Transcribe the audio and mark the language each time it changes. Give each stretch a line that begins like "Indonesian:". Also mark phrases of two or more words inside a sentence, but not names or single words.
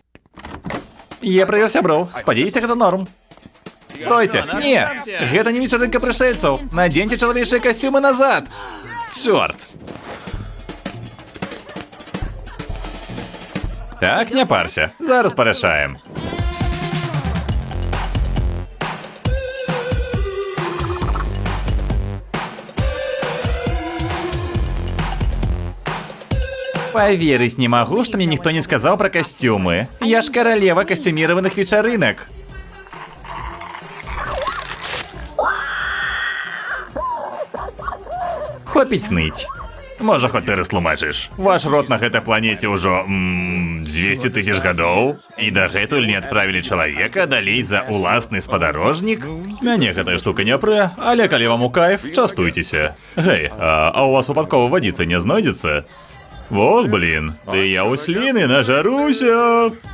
Belarusian: Я прывёў сяброў. Спадзяюся, гэта норм. Стойце! Не! Гэта не вечерынка прышэльцаў. Надзеньце чалавечыя касцюмы назад! Чорт! Так, не парся. Зараз парашаем.
Russian: Поверить не могу, что мне никто не сказал про костюмы. Я ж королева костюмированных вечеринок.
Belarusian: Хопить ныть. Можа, хоть ты растлумачыш. Ваш род на гэтай планете ўжо 200 тысяч гадоў, і дагэтуль не адправілі чалавека далей за уласны спадарожнік? Мяне гэтая штука не прэ, але калі вам у кайф, частуйцеся. Гэй, а у вас выпадкова вадзіца не знойдзецца? Ох, блин, да я у сліны нажаруся.